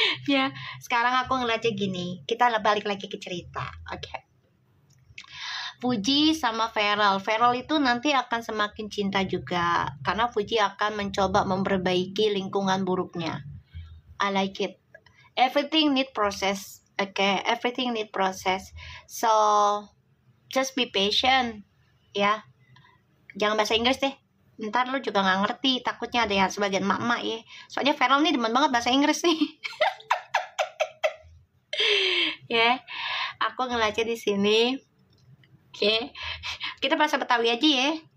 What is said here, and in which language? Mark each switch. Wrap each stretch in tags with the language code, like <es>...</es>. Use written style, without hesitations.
<id>Ya, sekarang aku ngeliatnya gini. Kita balik lagi ke cerita. Oke. Fuji sama Feral. Feral itu nanti akan semakin cinta juga. Karena Fuji akan mencoba memperbaiki lingkungan buruknya.</id> <en>I like it. Everything need process, okay? Everything need process. So just be patient, ya.</en> <id>Jangan bahasa Inggris deh. Ntar lo juga nggak ngerti. Takutnya ada yang sebagian emak-emak ya. Soalnya Feral nih demen banget bahasa Inggris nih. Ya, aku ngeliatnya di sini. Oke, kita bahasa Betawi aja ya.</id>